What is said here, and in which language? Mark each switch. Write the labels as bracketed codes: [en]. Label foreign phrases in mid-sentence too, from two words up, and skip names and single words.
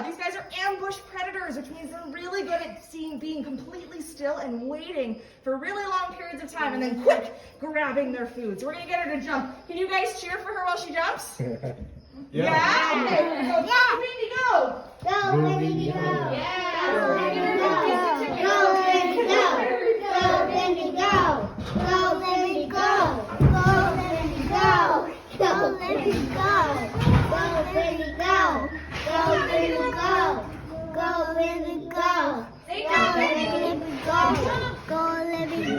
[en] These guys are ambush predators, which means they're really good at being completely still and waiting for really long periods of time and then quick grabbing their food. So we're going to get her to jump. Can you guys cheer for her while she jumps? Yeah. Okay, we're going to go. Yeah. Baby, go. Go, baby, go. Yeah. So we're going to get her to Go, baby, go. Go, baby, go. Go, baby, go. Go, baby, go. Go, baby, go. Go, baby, go. Go, baby, go. Go, baby, go. Go, baby, go. Go, baby, go.